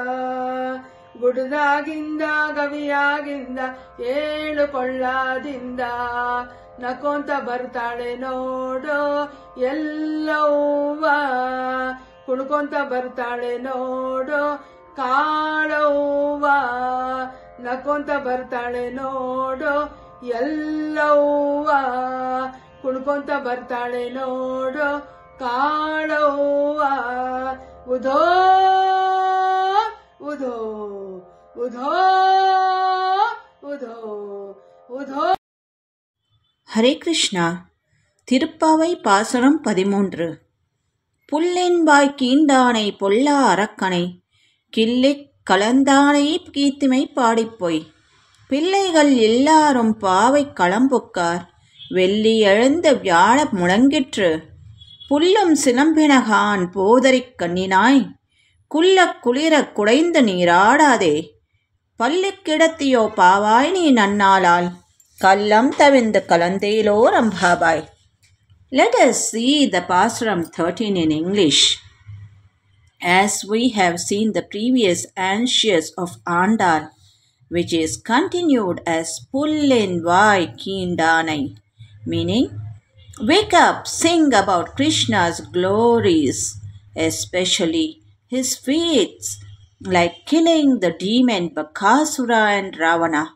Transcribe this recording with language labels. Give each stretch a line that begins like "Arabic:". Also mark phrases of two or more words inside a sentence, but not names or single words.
Kannada: ಗುಡ್ದಾಗಿಂದ ಗವಿಯಾಗಿಂದ ಏಳು ಕೊಳ್ಳದಿಂದ ನಕ್ಕೊಂತ ಬರ್ತಾಳೆ ನೋಡು ಎಲ್ಲವ್ವ, ಕುಣ್ಕೊಂತ ಬರ್ತಾಳೆ ನೋಡು ಕಾಳವ್ವ, ನಕ್ಕೊಂತ ಬರ್ತಾಳೆ ನೋಡು ಎಲ್ಲವ್ವ, ಕುಣ್ಕೊಂತ ಬರ್ತಾಳೆ ನೋಡು ಕಾಳವ್ವ. ಉಧೋ ಉಧೋ ಉಧೋ ಉಧೋ ಉಧೋ.
Tamil: ஹரே கிருஷ்ணா. திருப்பாவை பாசுரம் 13. புல்லின்பாய் கீண்டானை பொல்லா அரக்கனை கிள்ளிக் கலந்தானை கீர்த்திமை பாடிப்போய் பிள்ளைகள் எல்லாரும் பாவை களம்புக்கார் வெள்ளி எழுந்த வியாழ முழங்கிற்று புல்லும் சிலம்பினகான் போதரிக் கண்ணினாய் குள்ளக் குளிரக் குடைந்து நீராடாதே பள்ளிக்கிடத்தியோ பாவாய் நீ நன்னாளால் கல்லம் தவிந்து கலந்தேலோ ரம்பாபாய்.
English: Let us see the Pasuram 13 in English. As we have seen the previous ansias of Andal, which is continued as
Tamil: புள்ளின் வாய் கீண்டானை,
English: meaning wake up, sing about Krishna's glories, especially his feats like killing the demon Bakasura and Ravana.